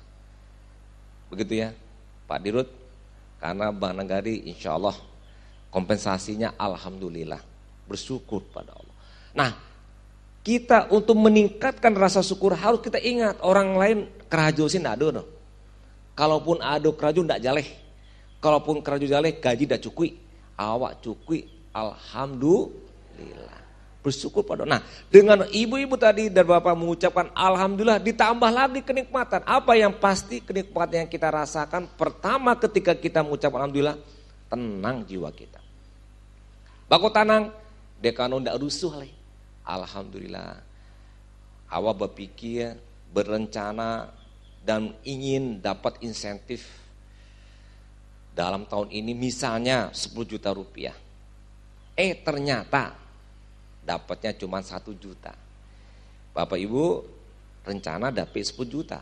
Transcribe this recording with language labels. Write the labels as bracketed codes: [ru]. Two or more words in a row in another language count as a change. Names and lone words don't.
[id] Begitu ya Pak Dirut, karena Bank Nagari [ar] إن شاء الله [id] kompensasinya alhamdulillah, bersyukur pada Allah. Nah, kita untuk meningkatkan rasa syukur harus kita ingat, orang lain kerajo sih enggak ada. [min] Kalaupun ada kerajo enggak jaleh. Kalaupun kerajo jaleh gaji enggak cukui. Awak cukui, [id] alhamdulillah. Bersyukur pada. Nah, dengan ibu-ibu tadi dan bapak mengucapkan alhamdulillah, ditambah lagi kenikmatan. Apa yang pasti kenikmatan yang kita rasakan? Pertama, ketika kita mengucapkan alhamdulillah, tenang jiwa kita. [min] Bako tanang, dekano ndak rusuh lagi. [id] Alhamdulillah. Awak berpikir, berencana dan ingin dapat insentif dalam tahun ini misalnya 10 juta rupiah. Ternyata dapatnya cuma 1 juta. Bapak Ibu rencana dapat 10 juta.